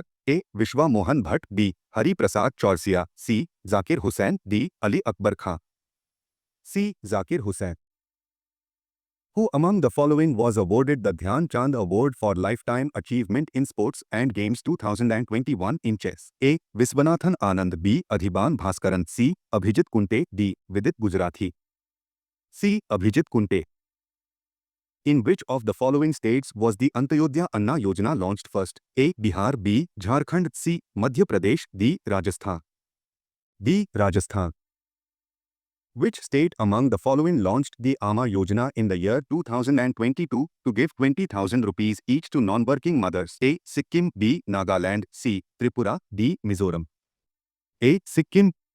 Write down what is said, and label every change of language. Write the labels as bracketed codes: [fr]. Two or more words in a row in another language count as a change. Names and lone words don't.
[en] A. Vishwa Mohan Bhatt. B. Hari Prasad Chaursia. C. Zakir Hussain. D. Ali Akbar Khan. C. Zakir Hussain. Who among the following was awarded the Dhyan Chand Award for Lifetime Achievement in Sports and Games 2021 in chess? A. Viswanathan Anand. B. Adhiban Bhaskaran. C. Abhijit Kunte. D. Vidit Gujarathi. C. Abhijit Kunte. In which of the following states was the Antyodaya Anna Yojana launched first? A. Bihar. B. Jharkhand. C. Madhya Pradesh. D. Rajasthan. D. Rajasthan. Which state among the following launched the Ama Yojana in the year 2022 to give 20,000 rupees each to non-working mothers? A. Sikkim. B. Nagaland. C. Tripura. D. Mizoram. A. Sikkim.